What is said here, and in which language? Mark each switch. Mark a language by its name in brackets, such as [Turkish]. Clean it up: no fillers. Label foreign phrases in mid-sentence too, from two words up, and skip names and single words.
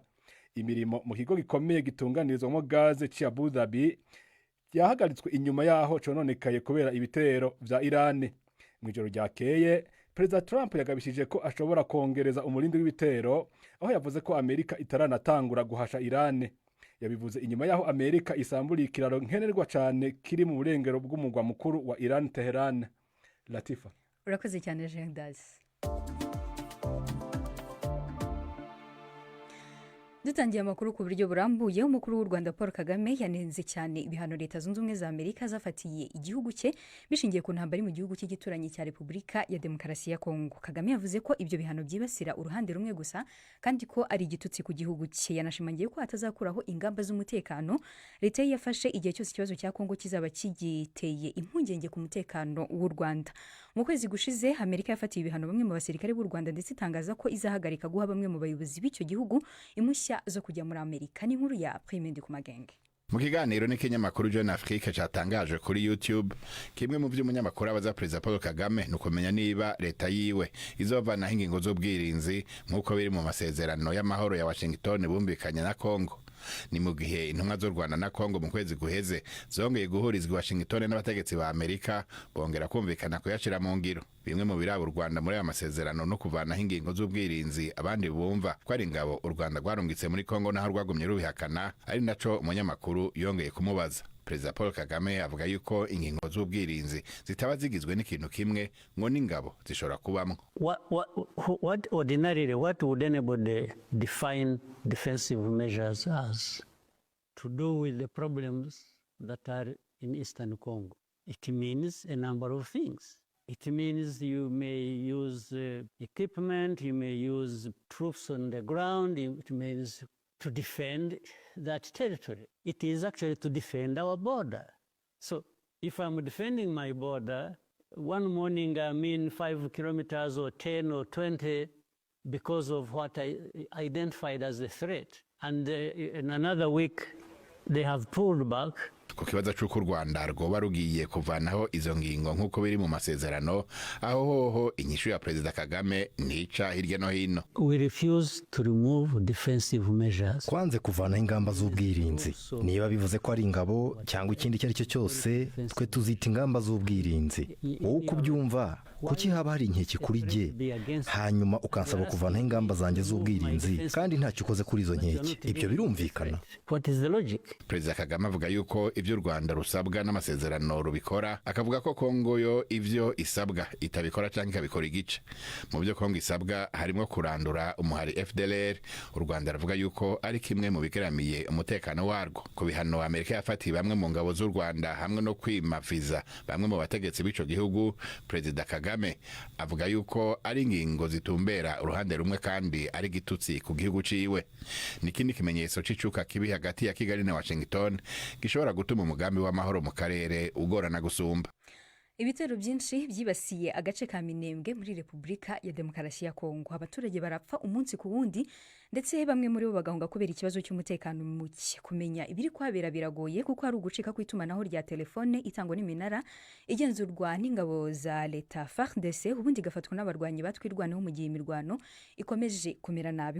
[Rundi] Imirimo mu kigo gikomeye gitunganirizwamo gaze ci Abu Dhabi yahagaritswe inyuma yaho cononekaye kubera ibitero vya Iran. Mwijoro ryakeye Perezida Trump yagabishije ko ashobora kongereza umurindi w'ibitero, aho yavuze ko Amerika itaranatangura guhasha Iran. Yabivuze inyuma yaho Amerika isamburiye ikiraro nkenerwa cyane kiri mu burengero bw'umugwa mukuru wa Iran, Tehran. Latifa. [Kinyarwanda] Urakoze cyane Jegdasi. dutangiye amakuru ku buryo burambuye. Umukuru w'u Rwanda Paul Kagame yanenze cyane ibihano Leta Zunze Ubumwe za Amerika zafatiye igihugu cye bishingiye ku ntambara mu gihugu cy'igituranyi cya Repubulika ya Demokarasi ya Kongo. Kagame yavuze ko ibyo bihano byibasira uruhande rumwe gusa kandi ko ari igitutsi ku gihugu cye. Yanashimangiye ko atazakuraho ingamba z'umutekano Leta ye yafashe igihe cyose ikibazo cya Kongo kizaba kigiteye impungenge ku mutekano w'u Rwanda. Mu kwezi gushize Amerika yafatiye ibihano bamwe mu basirikare b'u Rwanda ndetse itangaza ko izahagarika guha bamwe mu bayobozi b'icyo gihugu impushya zo kujya muri Amerika. Ni inkuru ya Prime Ndikumagenge. [Rundi] Mu kiganiro n'ikinyamakuru Jeune Afrique cyatangaje kuri YouTube, kimwe mu by'umunyamakuru abaza Perezida Paul Kagame nukumenya niba leta yiwe izovanaho ingingo z'ubwirinzi nk'uko biri mu masezerano y'amahoro ya Washington bumvikanye na Kongo. Ni mu gihe intumwa z'u Rwanda na Kongo mu kwezi guheze zongeye guhurizwa Washington n'abategetsi ba Amerika bongera kumvikana kuyashira mu ngiro. Bimwe mu biraba u Rwanda muri aya masezerano no kuvanaho ingingo z'ubwirinzi abandi bumva ko ari ingabo u Rwanda rwarungitse muri Kongo naho rwagumye rubihakana, ari naco umunyamakuru yongeye kumubaza. Perezida Paul Kagame avuga yuko ingingo z'ubwirinzi zitaba zigizwe n'ikintu kimwe ngo n'ingabo zishobora kubamwo. [English] What ordinarily, what would anybody define defensive measures as? To do with the problems that are in Eastern Congo. It means a number of things. It means you may use equipment, you may use troops on the ground, it means to defend that territory. It is actually to defend our border. So if I'm defending my border, one morning I'm in 5 kilometers or 10 or 20 because of what I identified as a threat. And in another week, they have pulled back. [Rundi] Ku kibazo cy'uko u Rwanda rwoba rugiye kuvanaho izo ngingo nk'uko biri mu masezerano, aho hoho inyishu ya Perezida Kagame ntica hirya no hino. [English] We refuse to remove defensive measures. [Kinyarwanda] Kwanze kuvanaho ingamba z'ubwirinzi. Niba bivuze ko ari ingabo cyangwa ikindi icyo ari cyo cyose, twe tuzita ingamba z'ubwirinzi. Wowe uko ubyumva, kuki haba hari inkeke kuri jye hanyuma ukansaba kuvanaho ingamba zanjye z'ubwirinzi kandi ntacyo ukoze kuri izo nkeke? Ibyo birumvikana. [English] What is the logic? [Rundi] Perezida Kagame avuga yuko ibyo u Rwanda rusabwa n'amasezerano rubikora, akavuga ko Kongo yo ivyo isabwa itabikora cyangwa ikabikora igice. Mu byo Kongo isabwa harimo kurandura umuhari FDLR. U Rwanda ravuga yuko ari kimwe mu bigeramiye umutekano warwo. Ku bihano Amerika yafatiye bamwe mu ngabo z'u Rwanda hamwe no kwima viza bamwe mu bategetsi b'ico gihugu, Perezida Kagame avuga yuko ari ingingo zitumbera uruhande rumwe kandi ari gitutsi ku gihugu ciwe. Nikindi kimenyetso c'icuka kibi hagati ya Kigali na Washington gishobora gutuma umugambi w'amahoro mu karere ugorana gusumba. [Kinyarwanda] Ibitero byinshi byibasiye agace ka Minembwe muri Repubulika ya Demokarasi ya Kongo. Abaturage barapfa umunsi ku wundi ndetse bamwe muri bo bagahunga kubera ikibazo cy'umutekano muke. Kumenya ibiri kwabera biragoye kuko hari ugucika kw'itumanaho rya telefone itangwa n'iminara igenzurwa n'ingabo za leta FARDC, ubundi gafatwa n'abarwanyi batwirwanaho mu gihe imirwano ikomeje kumera nabi.